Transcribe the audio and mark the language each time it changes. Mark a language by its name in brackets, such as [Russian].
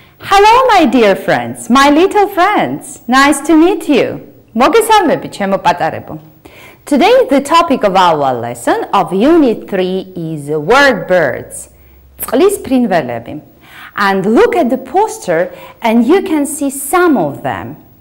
[English] Hello my dear friends, my little friends. Nice to meet you. [Georgian] მოგესალმებით ჩემო პატარებო. [English] Today the topic of our lesson of Unit 3 is word birds. [Georgian] წყლის ფრინველები. [English] And look at the poster and you can see some of them.